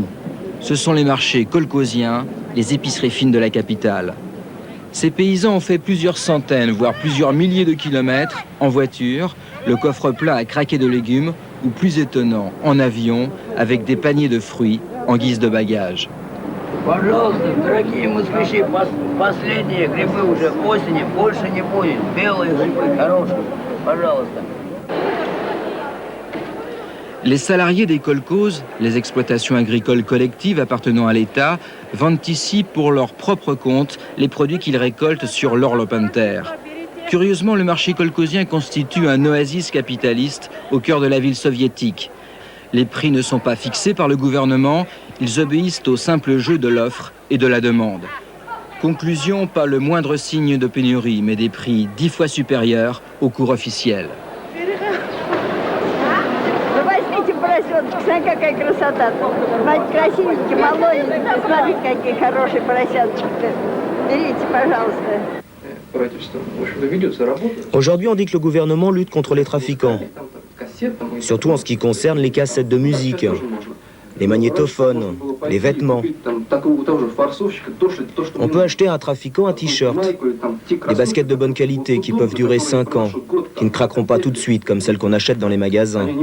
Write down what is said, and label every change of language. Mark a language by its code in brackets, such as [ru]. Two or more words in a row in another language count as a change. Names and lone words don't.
[fr] Ce sont les marchés kolkhoziens, les épiceries fines de la capitale. Ces paysans ont fait plusieurs centaines, voire plusieurs milliers de kilomètres en voiture, le coffre plein à craquer de légumes, ou plus étonnant, en avion, avec des paniers de fruits en guise de bagages. [ru] Пожалуйста, дорогие москвичи, последние грибы уже к осени, больше не будет. Белые грибы, хорошие. Пожалуйста. [fr] Les salariés des kolkhozes, les exploitations agricoles collectives appartenant à l'État, vendent ici pour leur propre compte les produits qu'ils récoltent sur leur lopin de terre. Curieusement, le marché kolkhozien constitue un oasis capitaliste au cœur de la ville soviétique. Les prix ne sont pas fixés par le gouvernement, ils obéissent au simple jeu de l'offre et de la demande. Conclusion, pas le moindre signe de pénurie, mais des prix 10 fois supérieurs au cours officiel. [ru] Смотри, какая красота. Смотрите, красивенькие, молоденькие. Смотрите, какие хорошие поросятки. Берите, пожалуйста. [fr] Aujourd'hui, on dit que le gouvernement lutte contre les trafiquants, surtout en ce qui concerne les cassettes de musique, les magnétophones, les vêtements. On peut acheter à un trafiquant un t-shirt, des baskets de bonne qualité qui peuvent durer 5 ans, qui ne craqueront pas tout de suite comme celles qu'on achète dans les magasins.